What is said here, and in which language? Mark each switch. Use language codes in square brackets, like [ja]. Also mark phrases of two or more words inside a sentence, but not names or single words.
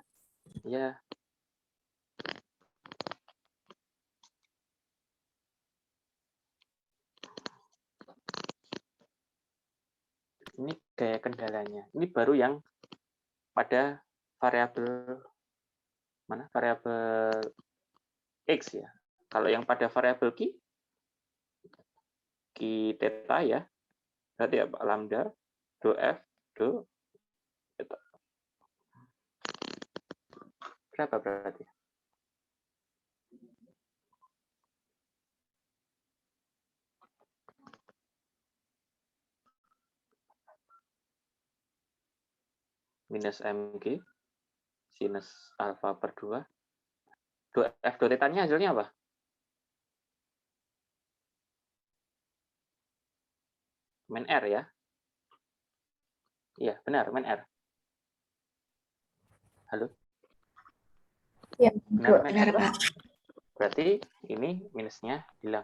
[id] Iya. Ini gaya kendalanya. Ini baru yang pada variabel mana? Variabel X ya. Kalau yang pada variabel Q theta ya, Berarti apa? Lambda, do F, do theta. Berapa berarti? Minus MG sinus alfa per 2. Do F do tetanya hasilnya apa? Min R ya? Iya, benar, min R. Halo? Iya, Benar, min Benar, R. Pak. Berarti ini minusnya hilang.